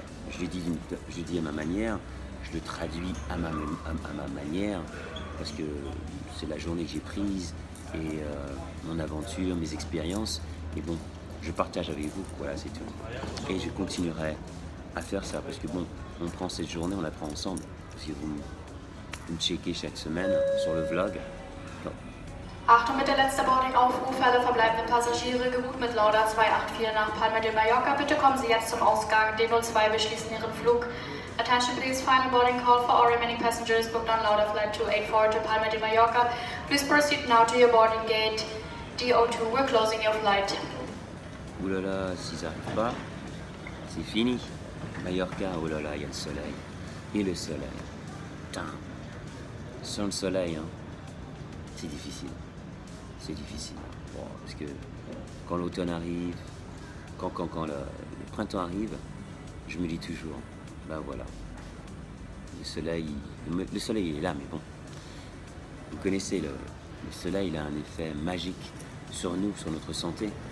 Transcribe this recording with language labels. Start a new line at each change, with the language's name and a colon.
French: Je le dis à ma manière, je le traduis à ma manière, parce que c'est la journée que j'ai prise, et mon aventure, mes expériences, et bon, je partage avec vous, voilà, c'est tout. Et je continuerai à faire ça, parce que bon, on prend cette journée, on la prend ensemble. Si vous me checkez chaque semaine sur le vlog, non.
German: Achtung bitte, letzter Boarding-Aufruf, alle verbleibenden Passagiere gebucht mit Lauda 284 nach Palma de Mallorca. Bitte kommen Sie jetzt zum Ausgang D02, wir schließen Ihren Flug.
English: Attention please, final boarding call for all remaining passengers booked on Lauda flight 284 to Palma de Mallorca. Please proceed now to your boarding gate D02, we're closing your flight.
French: Oulala, si ça n'arrive pas, c'est fini. Mallorca, oh là là, il y a le soleil. Et le soleil. Putain. Sans le soleil, hein, c'est difficile. C'est difficile. Bon, parce que quand l'automne arrive, quand le printemps arrive, je me dis toujours, ben voilà, le soleil il est là, mais bon, vous connaissez, le soleil il a un effet magique sur nous, sur notre santé.